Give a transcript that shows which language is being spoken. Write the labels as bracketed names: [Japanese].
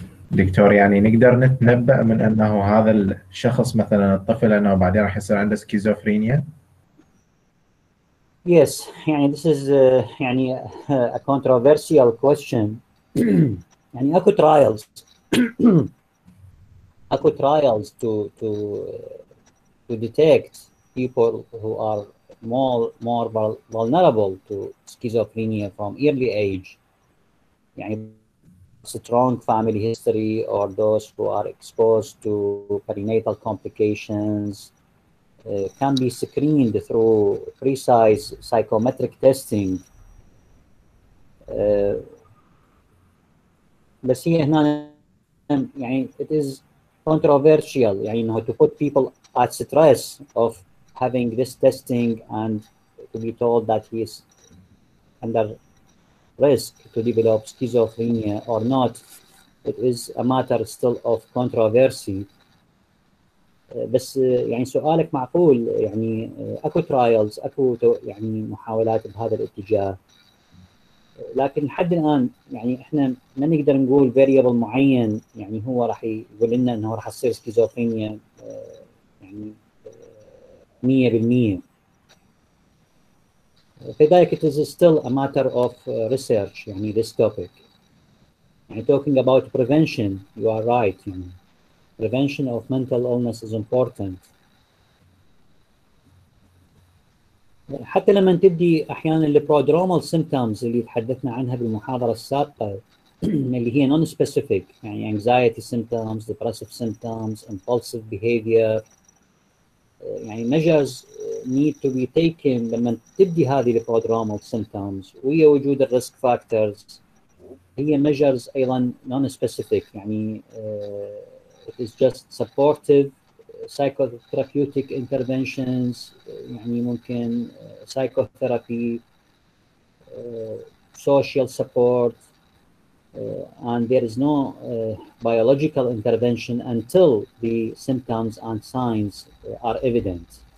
[Arabic] دكتور يعني نقدر نتنبأ من أنه هذا الشخص مثلا الطفل أنه بعدين راح يصير عنده سكيزوفرينيا؟ [English] Yes, يعني this is يعني a controversial question. [Arabic] يعني أكو [English] trials أكو trials to detect people who are more vulnerable to schizophrenia from early age. يعني strong family history, or those who are exposed to perinatal complications, can be screened through precise psychometric testing. [Arabic] بس هي هنا يعني [English] it is controversial يعني انه to put people at stress of having this testing and to be told that he is under risk to develop schizophrenia or not. It is a matter still of controversy. [Arabic] بس يعني سؤالك معقول، يعني اكو ترايلز، اكو يعني محاولات بهذا الاتجاه، لكن لحد الان يعني احنا ما نقدر نقول فاريبل معين يعني هو راح يقول لنا انه راح تصير سكيزوفرينيا يعني 100%. [English] فذلك it is still a matter of research يعني this topic. يعني talking about prevention, you are right. يعني prevention of mental illness is important. [Arabic] حتى لما تبدي احيانا البرودرومال سيمبتومز اللي تحدثنا عنها بالمحاضره السابقه اللي هي نون سبيسيفيك، يعني [English] anxiety symptoms, depressive symptoms, impulsive behavior، [Arabic] يعني [English] measures need to be taken [Arabic] لما تبدي هذه البرودرومال symptoms ويا وجود الريسك فاكتورز. [English] هي measures ايضا non specific، يعني it is just supportive psychotherapeutic interventions، يعني ممكن psychotherapy, social support, and there is no biological intervention until the symptoms and signs are evident.